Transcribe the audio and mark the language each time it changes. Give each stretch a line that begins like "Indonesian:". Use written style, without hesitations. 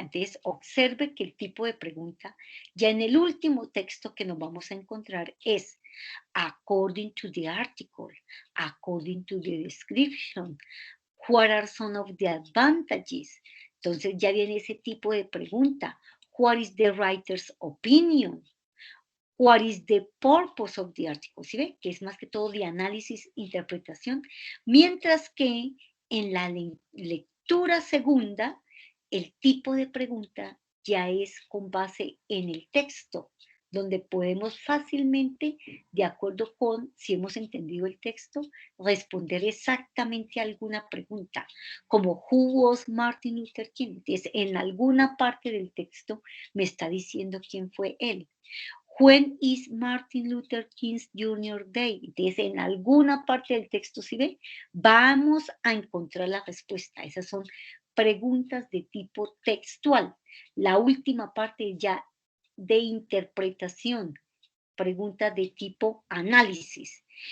Spanish: Entonces, observe que el tipo de pregunta, ya en el último texto que nos vamos a encontrar es
English: according to the article, according to the description, what are some of the advantages.
Spanish: Entonces ya viene ese tipo de pregunta.
English: What is the writer's opinion? What is the purpose of the article?
Spanish: ¿Sí ve? Que es más que todo de análisis, interpretación. Mientras que en la lectura segunda, el tipo de pregunta ya es con base en el texto. donde podemos fácilmente, de acuerdo con si hemos entendido el texto, responder exactamente a alguna pregunta, como
English: Who was Martin Luther King?
Spanish: Entonces, en alguna parte del texto me está diciendo quién fue él.
English: When is Martin Luther King's Jr. Day?
Spanish: Entonces, en alguna parte del texto, ¿sí ven? Vamos a encontrar la respuesta. Esas son preguntas de tipo textual. La última parte ya de interpretación, preguntas de tipo análisis.